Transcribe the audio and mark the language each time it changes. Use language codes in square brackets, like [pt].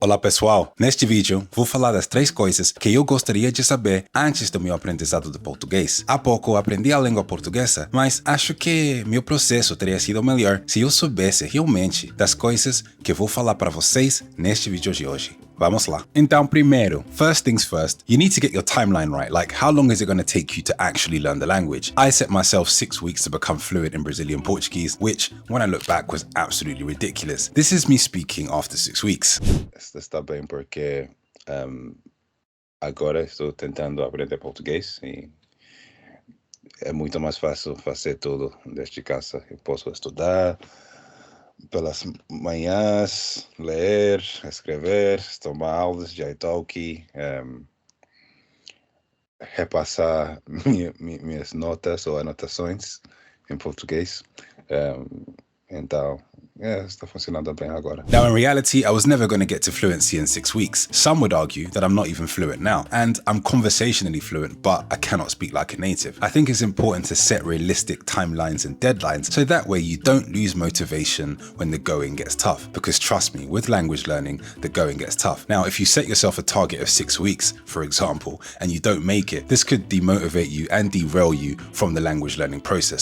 [pt] Olá pessoal, neste vídeo vou falar das 3 coisas que eu gostaria de saber antes do meu aprendizado de português. Há pouco aprendi a língua portuguesa, mas acho que meu processo teria sido melhor se eu soubesse realmente das coisas que vou falar para vocês neste vídeo de hoje. Vamos lá. Então, primeiro, [en] first things first, you need to get your timeline right. Like, how long is it going to take you to actually learn the language? I set myself 6 weeks to become fluent in Brazilian Portuguese, which, when I look back, was absolutely ridiculous. This is me speaking after 6 weeks. [pt] Está bem porque agora estou tentando aprender português e é muito mais fácil fazer tudo desde casa. Eu posso estudar pelas manhãs, ler, escrever, tomar aulas de Italki, repassar minhas notas ou anotações em português. Então, está funcionando bem agora. [en] Now, in reality, I was never going to get to fluency in 6 weeks. Some would argue that I'm not even fluent now, and I'm conversationally fluent, but I cannot speak like a native. I think it's important to set realistic timelines and deadlines, so that way you don't lose motivation when the going gets tough. Because trust me, with language learning, the going gets tough. Now, if you set yourself a target of 6 weeks, for example, and you don't make it, this could demotivate you and derail you from the language learning process.